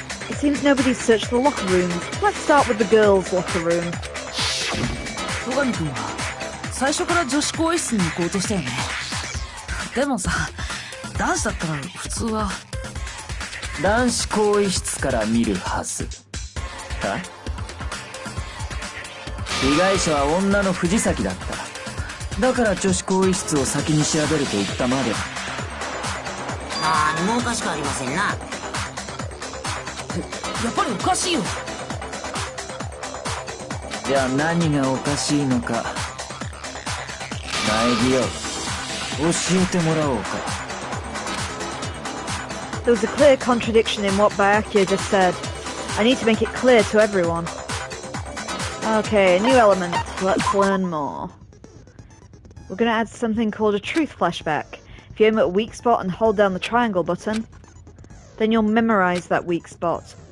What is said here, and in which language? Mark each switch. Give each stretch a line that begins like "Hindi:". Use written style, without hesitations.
English: It seems nobody's searched the locker rooms. Let's start with the girls' locker room.
Japanese: 戸上君は最初から女子更衣室に行こうとしたよね。でもさ、男子だったら普通は男子更衣室から見るはずか？被害者は女の藤崎だった。だから女子更衣室を先に調べると言ったまで。何もおかしくありませんな。やっぱりおかしいよ。じゃあ何がおかしいのか、苗木よ、教えてもらおうか。
English: There was a clear contradiction in what Byakuya just said. I need to make it clear to everyone. Okay, new element. Let's learn more. We're going to add something called a truth flashback. If you aim at a weak spot and hold down the triangle button, then you'll memorize that weak spot.